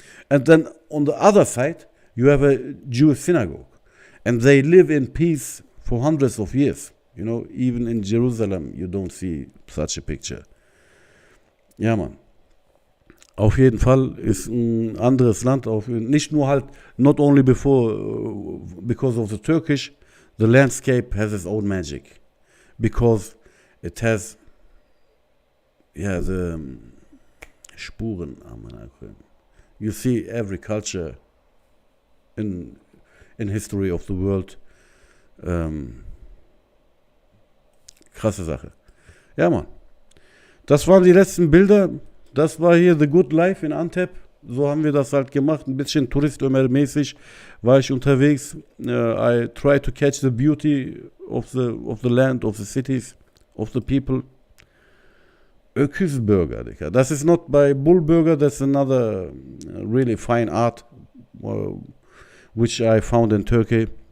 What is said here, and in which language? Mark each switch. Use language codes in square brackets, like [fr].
[en] And then on the other side, you have a Jewish synagogue. And they live in peace for hundreds of years. Even in Jerusalem, you don't see such a picture. [de] Ja, Mann. Auf jeden Fall ist ein anderes Land, nicht nur halt, [en] not only because of the Turkish, the landscape has its own magic. Because it has, the Spuren. You see every culture in history of the world. [de] Krasse Sache. Ja, Mann. Das waren die letzten Bilder. Das war hier The Good Life in Antep. So haben wir das halt gemacht. Ein bisschen Tourist-mäßig war ich unterwegs. [en] I try to catch the beauty of the land, of the cities, of the people. Öküzburger, Digga. Das is not by Bullburger. That's another really fine art which I found in Turkey.